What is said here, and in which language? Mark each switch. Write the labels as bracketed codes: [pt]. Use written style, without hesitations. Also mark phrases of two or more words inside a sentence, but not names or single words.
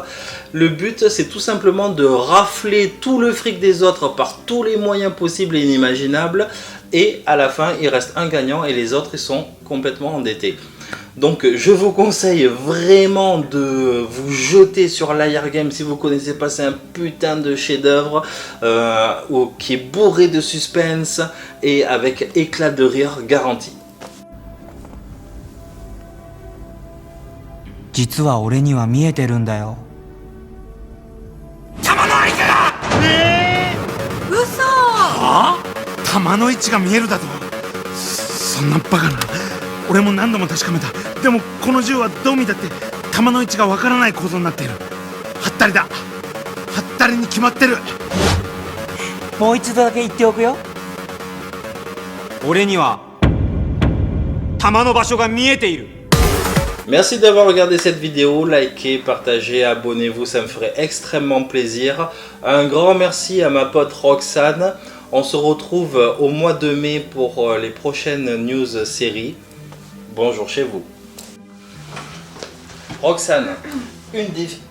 [fr] Le but, c'est tout simplement de rafler tout le fric des autres par tous les moyens possibles et inimaginables, et à la fin, il reste un gagnant et les autres ils sont complètement endettés. Donc je vous conseille vraiment de vous jeter sur Liar Game si vous ne connaissez pas, c'est un putain de chef-d'œuvre qui est bourré de suspense et avec éclat de rire garanti. [ja] 実は俺には見えてるんだよ。玉の位置が嘘！はあ？玉の位置が見えるだと？そんなバカな。俺も何度も確かめた。でもこの銃はどう見たって玉の位置がわからない構造になっている。はったりだ。はったりに決まってる。もう一度だけ言っておくよ。俺には弾の場所が見えている。 [fr] Merci d'avoir regardé cette vidéo, likez, partagez, abonnez-vous, ça me ferait extrêmement plaisir. Un grand merci à ma pote Roxane. On se retrouve au mois de mai pour les prochaines news séries. Bonjour chez vous. Roxane, une des...